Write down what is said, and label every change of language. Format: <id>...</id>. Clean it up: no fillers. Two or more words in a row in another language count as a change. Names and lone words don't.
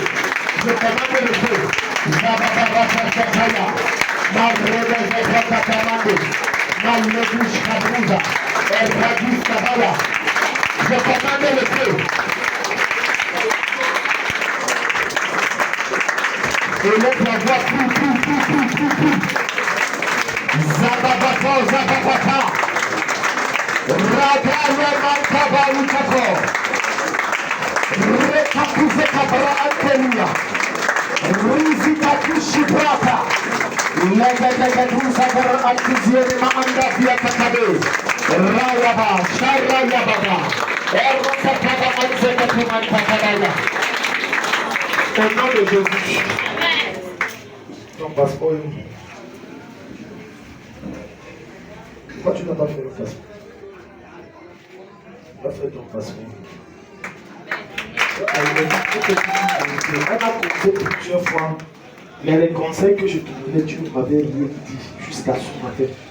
<fr>Je commande le feu. Je commande le feu. Et l'autre la voix tout. Zababata. Ragale mankaba ukako. Rekakuze kabra antelia. Rizika kushibrata. Lega sabara antiziere maanda via kakabe. Rayaba, sharayababa. Erokakaba anzeka kumantakabaya. Au nom de Jésus. Ton passeport. Pourquoi tu n'as pas fait le passeport? Va faire ton passeport. On a compté plusieurs fois, mais les conseils que je te donnais, tu m'avais rien dit jusqu'à ce matin.</fr>